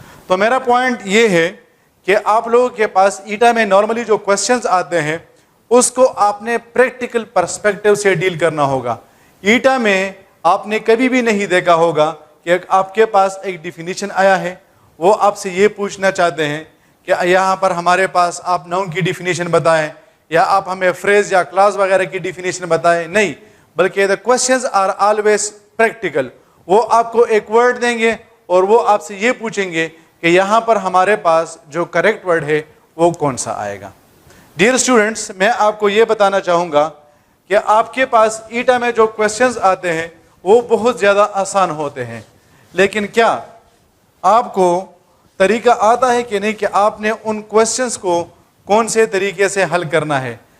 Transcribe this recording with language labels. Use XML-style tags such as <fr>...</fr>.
<ur>تو میرا پوائنٹ یہ ہے کہ آپ لوگوں کے پاس ایٹا میں نارملی جو کوشچنز آتے ہیں اس کو آپ نے پریکٹیکل پرسپیکٹیو سے ڈیل کرنا ہوگا. ایٹا میں آپ نے کبھی بھی نہیں دیکھا ہوگا کہ آپ کے پاس ایک ڈیفینیشن آیا ہے, وہ آپ سے یہ پوچھنا چاہتے ہیں کہ یہاں پر ہمارے پاس آپ ناؤن کی ڈیفینیشن بتائیں یا آپ ہمیں فریز یا کلاس وغیرہ کی ڈیفینیشن بتائیں. نہیں, بلکہ</ur> <en>the questions are always practical.</en> <ur>وہ آپ کو ایک ورڈ دیں گے اور وہ آپ سے یہ پوچھیں گے کہ یہاں پر ہمارے پاس جو کریکٹ ورڈ ہے وہ کون سا آئے گا. ڈیئر اسٹوڈنٹس, میں آپ کو یہ بتانا چاہوں گا کہ آپ کے پاس ایٹا میں جو کوشچنز آتے ہیں وہ بہت زیادہ آسان ہوتے ہیں, لیکن کیا آپ کو طریقہ آتا ہے کہ نہیں کہ آپ نے ان کوشچنز کو کون سے طریقے سے حل کرنا ہے.</ur>